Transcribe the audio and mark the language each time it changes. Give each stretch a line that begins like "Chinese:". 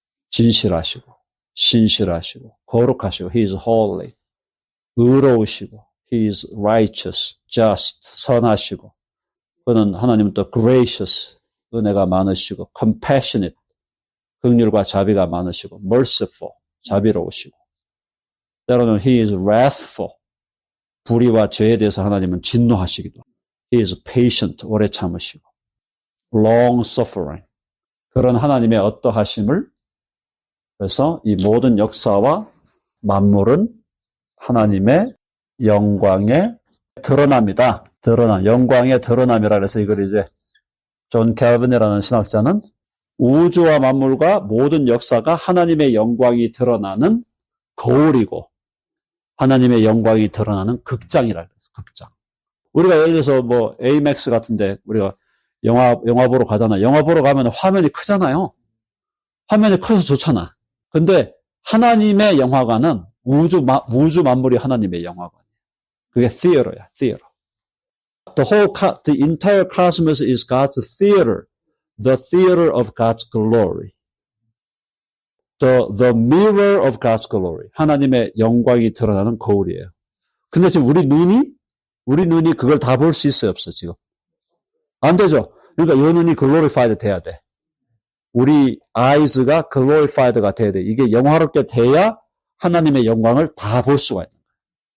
Korean: 진실하시고. 신실하시고. 거룩하시고.
English: He is holy.
Korean: 의로우시고.
English: He is righteous. just.
Korean: 선하시고. 그는 하나님은 또 gracious. 은혜가 많으시고. compassionate. 긍휼과 자비가 많으시고. merciful. 자비로우시고. 때로는
English: he is wrathful.
Korean: 불의와 죄에 대해서 하나님은 진노하시기도.
English: He is patient.
Korean: 오래 참으시고.
English: long suffering.
Korean: 그런 하나님의 어떠하심을 그래서 이 모든 역사와 만물은 하나님의 영광의 드러남이다. 영광의 드러남이라 그래서 이걸 이제 존 캘빈이라는 신학자는 우주와 만물과 모든 역사가 하나님의 영광이 드러나는 거울이고 하나님의 영광이 드러나는 극장이라 그랬어요. 극장. 우리가 예를 들어서 뭐 AMAX 같은데 우리가 영화 보러 가잖아요. 영화 보러 가면 화면이 크잖아요. 화면이 커서 좋잖아. 근데 하나님의 영화관은 우주 만물이 하나님의 영화관이에요. 그게 theater야, theater.
English: The entire cosmos is God's theater. The theater of God's glory. The mirror of God's glory.
Korean: 하나님의 영광이 드러나는 거울이에요. 근데 지금 우리 눈이 그걸 다 볼 수 있어요, 없어, 지금? 안 되죠? 그러니까 이 눈이 glorified 돼야 돼. 우리 eyes가 glorified가 돼야 돼. 이게 영화롭게 돼야 하나님의 영광을 다 볼 수가 있는 거예요.